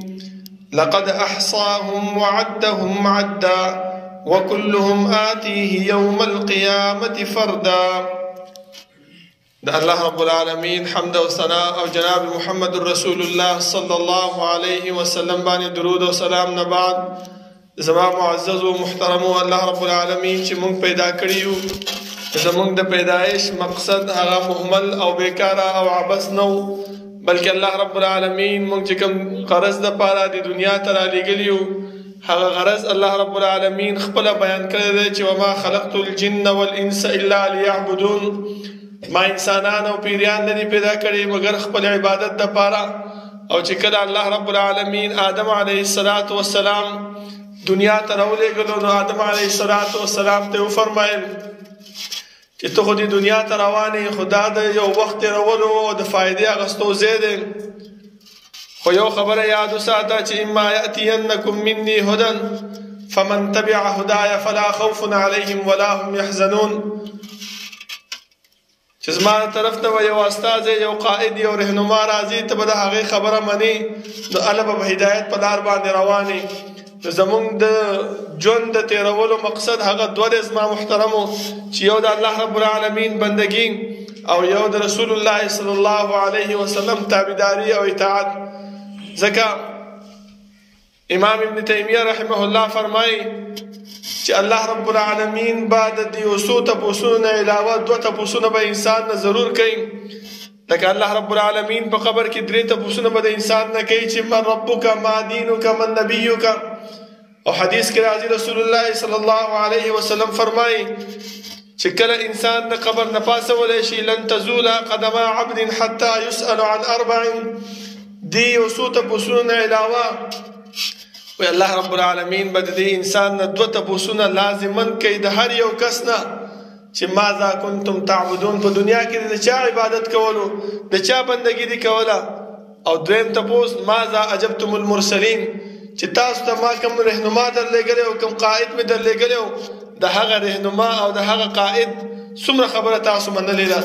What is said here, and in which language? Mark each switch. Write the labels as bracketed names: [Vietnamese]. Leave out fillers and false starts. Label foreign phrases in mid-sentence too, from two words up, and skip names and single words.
[Arabic] لقد أحصاهم وعدهم عدا وكلهم آتيه يوم القيامة فردا. الله رب العالمين [Pashto] حمد و ثناء او جناب محمد رسول الله [Arabic] صلى الله عليه وسلم [Pashto] باندې درود او سلام نه بعد، زما معزز و محترم [Arabic] الله رب العالمین [Pashto] چې مونږ پیدا کړیو، زمونږ د پیدایش مقصد هغه مهمل او بیکاره او عبث نو، بلکې [Arabic] الله رب العالمین [Pashto] مونږ چې کوم غرض د پاره د دنیا ته را لېږلیو هغه غرض [Arabic] الله رب العالمین [Pashto] خپل بیان کړی دی چې [Arabic] وما خلقت الجن والانس الا ليعبدون. [Pashto] ما انسانان او پیریان نه پیدا کړي مگر خپل عبادت د پاره. او چې کله [Arabic] الله رب العالمین [Pashto] آدم [Arabic] علیه السلام [Pashto] دنیا ته راولېږلو نو آدم [Arabic] علیه السلام [Pashto] ته وفرمایل چې ته خو دې دنیا ته روانې، خدا د یو وخت تېرولو او د فایدې اخیستو ځای دی، خو یو خبره یاد وساته چې [Arabic] اما یأتینکم مني هدی فمن تبع هداي فلا خوف عليهم ولا هم يحزنون. [Pashto] چې زما طرف نه یو استاد یو قائد یو رهنما راځي ته به د هغې خبره منې نو هله به هدایت په لار باندې روانې. نو زمونږ د ژوند د تېرولو مقصد هغه دوه دی زما محترمو چې یو د [Arabic] الله رب العالمین [Pashto] بندګي او یو د رسول الله [Arabic] صلی الله علیه وسلم [Pashto] تابعداري او اطاعت. ځکه امام ابن تیمیه [Arabic] رحمه الله [Pashto] فرمایي چې [Arabic] الله رب العالمین [Pashto] بعد د یو څو تپوسونو نه علاوه دوه تپوسونه به انسان نه ضرور کوي. لکه [Arabic] الله رب العالمین [Pashto] په قبر کې درې تپوسونه به د انسان نه کوي چې [Arabic] من ربک ما دینک من نبیک. [Pashto] او حدیث کې راځي رسول الله [Arabic] صلی الله علیه وسلم [Pashto] فرمایي چې کله انسان د قبر نه پاسولی شي [Arabic] لن تزول قدم عبد حتى يسأل عن [Pashto] 4 دی یو څو تپوسونو نه علاوه وی [Arabic] الله رب العالمین [Pashto] به د دې انسان نه دوه تپوسونه لازمن کوي د هر یو کس نه چې [Arabic] ماذا کنتم تعبدون، [Pashto] په دنیا کې د چا عبادت کولو د چا بندګي دي کوله. او دویم تپوس [Arabic] ماذا عجبتم المرسلین، [Pashto] چې تاسو ته ما کوم رهنما درلېږلی او کوم قائد مې درلېږلی او د هغه رهنما او د هغه قائد څومره خبره تاسو منلې ده.